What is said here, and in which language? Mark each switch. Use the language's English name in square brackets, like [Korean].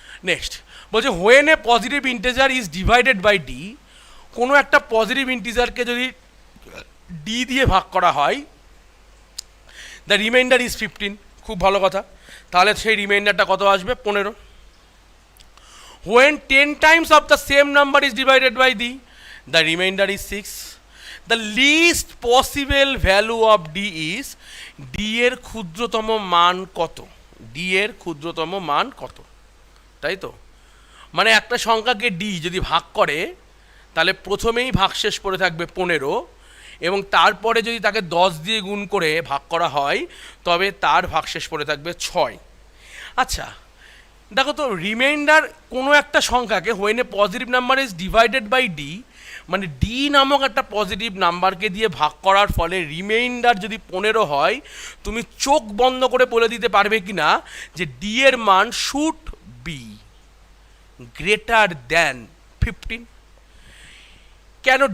[English] next বলছে when a positive integer is divided by D, [Bangla] কোনো একটা পজিটিভ ইন্টিজারকে যদি ডি দিয়ে ভাগ করা হয়, [English] The remainder is 15। [Bangla] খুব ভালো কথা, তাহলে সেই রিমাইন্ডারটা কত আসবে? 15। [English] When 10 times of the same number is divided by d, the remainder is 6. The least possible value of d is, [Bangla] d এর ক্ষুদ্রতম মান কত? d এর ক্ষুদ্রতম মান কত? তাই তো, মানে একটা সংখ্যাকে d যদি ভাগ করে তাহলে প্রথমেই ভাগশেষ পড়ে থাকবে 15, এবং তারপরে যদি তাকে 10 দিয়ে গুণ করে ভাগ করা হয় তবে তার ভাগশেষ পড়ে থাকবে 6। আচ্ছা দেখো তো, রিমাইন্ডার কোনো একটা সংখ্যাকে [English] when a positive number is divided by D, [Bangla] মানে ডি নামক একটা পজিটিভ নাম্বারকে দিয়ে ভাগ করার ফলে রিমাইন্ডার যদি 15 হয়, তুমি চোখ বন্ধ করে বলে দিতে পারবে কি না যে ডি এর মান [English] Should be greater than 15? [Bangla] কেন?